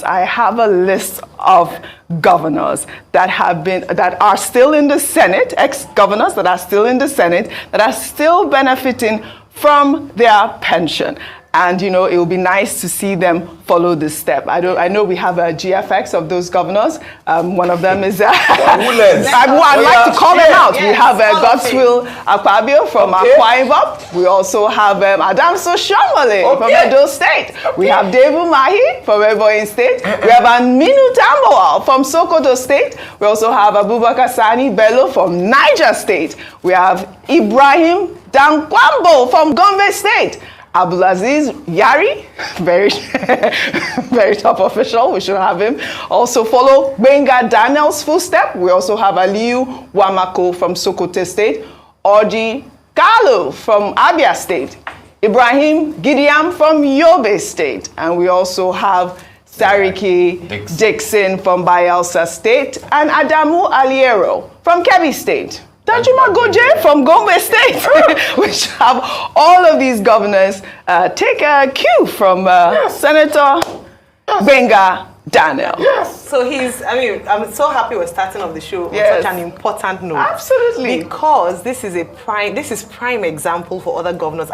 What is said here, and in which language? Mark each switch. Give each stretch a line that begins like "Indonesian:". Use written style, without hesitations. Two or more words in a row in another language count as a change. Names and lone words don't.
English: I have a list of governors that are still in the Senate, ex-governors that are still in the Senate, that are still benefiting from their pension. And, you know, it would be nice to see them follow this step. I know we have a GFX of those governors. One of them is, I'd like to call them out. Yes. We have Godswill Akpabio from Akwa Ibom. We also have Adamso Shomole from Edo State. We have Devu Mahi from Ebonyi State. We have Aminu Tamboa from Sokoto State. We also have Abubakar Sani Bello from Niger State. We have Ibrahim Dankwambo from Gombe State. Abdulaziz Yari, very top official, we should have him. Also follow Benga Daniel's footstep. We also have Aliyu Wamako from Sokoto State, Orji Kalu from Abia State, Ibrahim Gideon from Yobe State, and we also have Sariki Dixon from Bayelsa State, and Adamu Aliero from Kebbi State. Danjuma Goje from Gombe State. We should have all of these governors take a cue from Senator Benga Daniel. Yes. So I'm so happy we're starting off the show on such an important note. Absolutely. Because this is prime example for other governors.